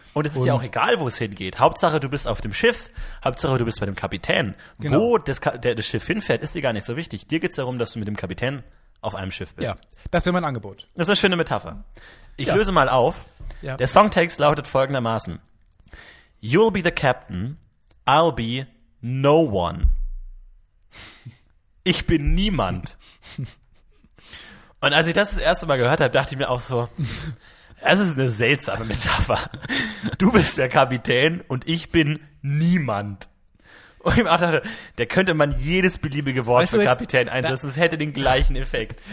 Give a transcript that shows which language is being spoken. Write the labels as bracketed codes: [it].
[de] Und es ist ja auch egal, wo es hingeht. Hauptsache, du bist auf dem Schiff. Hauptsache, du bist bei dem Kapitän. Genau. Wo das Schiff hinfährt, ist dir gar nicht so wichtig. Dir geht es darum, dass du mit dem Kapitän auf einem Schiff bist. Ja, das wäre mein Angebot. Das ist eine schöne Metapher. Ich löse mal auf. Ja. Der Songtext lautet folgendermaßen. [en] You'll be the captain, I'll be no one. [de] Ich bin niemand. Und als ich das erste Mal gehört habe, dachte ich mir auch so, Das ist eine seltsame Metapher. Du bist der Kapitän und ich bin niemand. Und ich dachte, da könnte man jedes beliebige Wort weißt für jetzt, Kapitän einsetzen. Es hätte den gleichen Effekt.